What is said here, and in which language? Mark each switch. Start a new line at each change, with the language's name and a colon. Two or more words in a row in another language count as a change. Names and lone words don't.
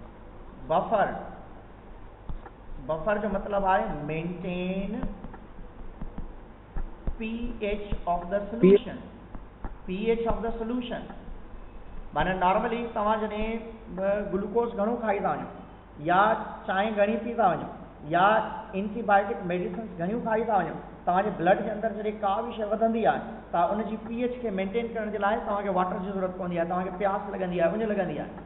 Sindhi: बफर जो मतिलबु आहे
English: maintain pH of the solution, pH of the solution.
Sindhi: माना नॉर्मली तव्हां जॾहिं ग्लूकोज घणो खाई था वञो या चांहि घणी पी था वञो या
English: antibiotic medicines
Sindhi: घणियूं खाई था वञो, तव्हांजे ब्लड जे अंदरि जॾहिं का बि शइ वधंदी आहे त उनजी pH खे मेंटेन करण जे लाइ तव्हांखे वाटर जी ज़रूरत पवंदी आहे, तव्हांखे प्यास लॻंदी आहे, उञ लॻंदी आहे।